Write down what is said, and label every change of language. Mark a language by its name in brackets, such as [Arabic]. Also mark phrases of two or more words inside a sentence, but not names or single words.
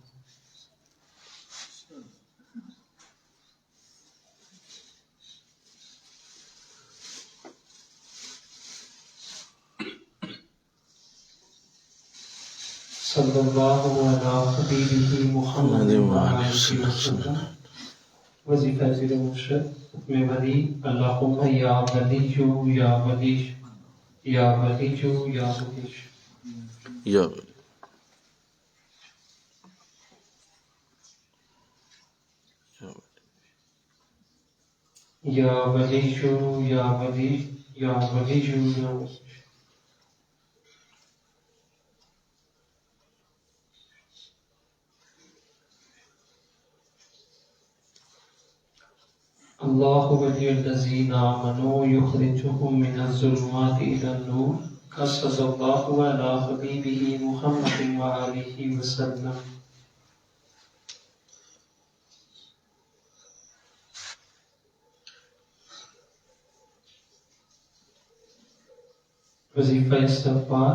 [Arabic] صلی اللہ علی حبیبہ محمد وآلہ وسلم. [Urdu] وظیفہ ذکر مرشد میں ولی. [Arabic] اللہم یا ولی یا ولی یا ولی یا ولی. یا یا ولی یا ولی یا ولی یا ولی. اللہ ولی الذین آمنوا یخرجهم من الظلمات الی النور. صلی اللہ علی حبیبہ محمد وآلہ وسلم. [Urdu] وظیفہ استغفار.